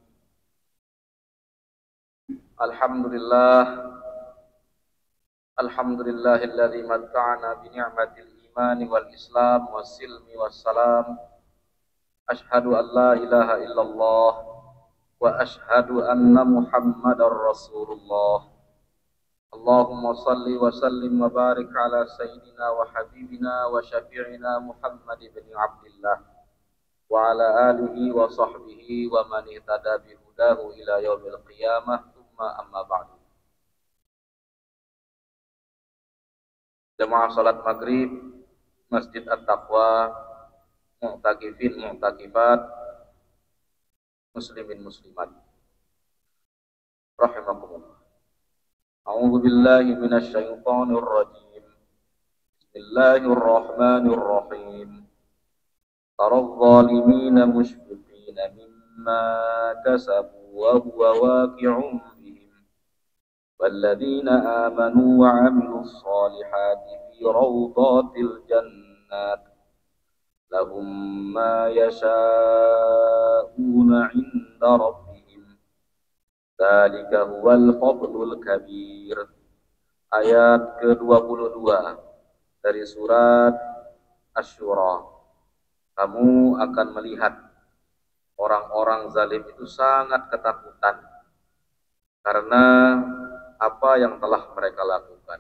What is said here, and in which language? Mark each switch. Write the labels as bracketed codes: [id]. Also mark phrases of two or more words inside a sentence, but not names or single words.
[ar] Alhamdulillah. الحمد لله الذي متعنا بنعمة الإيمان والإسلام والسلم والسلام. أشهد أن لا إله إلا الله وأشهد أن محمدا رسول الله. اللهم صل وسلم وبارك على سيدنا وحبيبنا وشفيعنا محمد ابن عبد الله وعلى آله وصحبه ومن اهتدى بهداه إلى يوم القيامة. ثم أما بعد. [id] Jamaah salat maghrib Masjid At-Taqwa, [ar] معتكفين معتكفات مسلمين مسلمات رحمكم الله. أعوذ بالله من الشيطان الرجيم. بسم الله الرحمن الرحيم. ترى الظالمين مشفقين مما كسبوا وهو واقع بهم. والذين آمنوا وعملوا الصالحات في روضات الجنات لهم ما يشاؤون عند ربهم. ذلك هو الفضل الكبير. [id] Ayat ke-22 dari surat Asy-Syura. Kamu akan melihat orang-orang zalim itu sangat ketakutan karena apa yang telah mereka lakukan.